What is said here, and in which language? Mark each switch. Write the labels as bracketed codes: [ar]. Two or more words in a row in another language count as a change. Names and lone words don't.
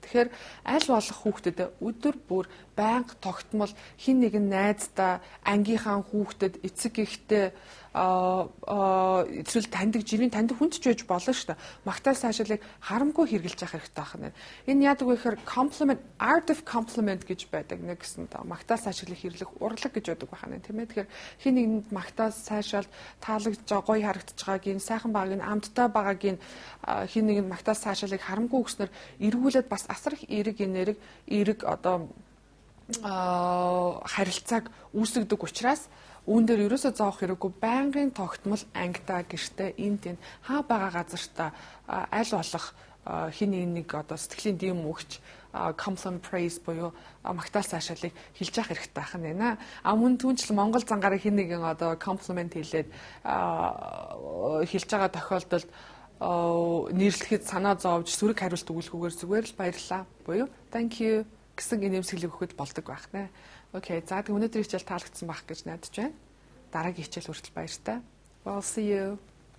[mn] Тэгэхээр аль болох хүүхдэд өдөр бүр байнга тогтмол хин нэгэн найздаа, ангийнхаа хүүхдэд, эцэг эхтэй эсвэл жирийн таньдаг хүнд ч байж болно шүү дээ. Магтаал сайжруулалтыг харамгүй хэрэгжилж явах хэрэгтэй байна. Энэ яадаг вэ гэхээр [en] compliment, art of compliment [mn] гэж байдаг нэг гэсэн доо. Магтаал сайжруулалтыг хэрэглэх урлаг гэж байдаг байна тийм ээ. Тэгэхээр хин нэгэнд магтаал сайжруулалт таалагдж гоё харагдаж байгаагийн, сайхан байгааг нь, амттай байгааг нь хин нэгэнд магтаал сайжруулалтыг харамгүй өгснөр эргүүлээд бас асар их эерэг одоо харилцааг үүсгдэг учраас үүн дээр ерөөсөө зоох хэрэггүй байнгын тогтмол ангидаа гэртээ энд хаа байгаа газартаа аль болох хин нэг одоо сэтгэлийн дэм өгч [en] compliment praise [mn] буюу магтаал сайжруулалтыг хэлж явах хэрэгтэй байна. Мөн түүнчлэн Монгол зангаараа хин нэгэн одоо compliment хэлээд хэлж байгаа тохиолдолд нэрлэхэд санаа зовж сөрөг хариулт өгүүлэхгүйгээр зүгээр л баярлалаа буюу [en] thank you [mn] гэсэн инээмсэглэг өгөхөд болдог байх нэ. Окей. За тэг өнөөдрийн хичээл таалагдсан байх гэж найдаж байна. Дараагийн хичээл хүртэл баяртай. [en] Well, see you.